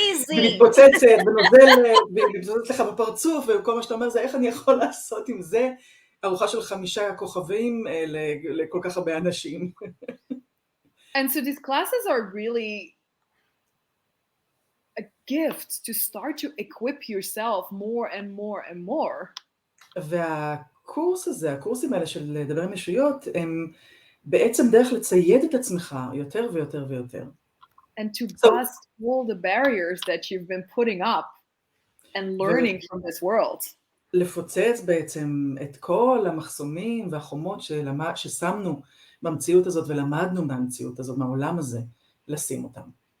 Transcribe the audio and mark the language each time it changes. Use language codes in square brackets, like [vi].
[he] ומתפוצצת ונוזלת ומתפוצצת לך בפרצוף, וכל מה שאתה אומר זה איך אני יכול לעשות עם זה ארוחה של 5 כוכבים לכל כך הרבה אנשים. [en] And so these classes are really a gift to start to equip yourself more and more and more. [he] והקורס הזה, הקורסים האלה של לדבר עם ישויות, הם בעצם דרך לצייד את עצמך יותר ויותר ויותר. [en] And to bust all the barriers that you've been putting up and learning from this world. [he] לפוצץ בעצם את כל המחסומים והחומות ששמנו במציאות הזאת ולמדנו מהמציאות הזאת, מהעולם הזה, לשים אותם.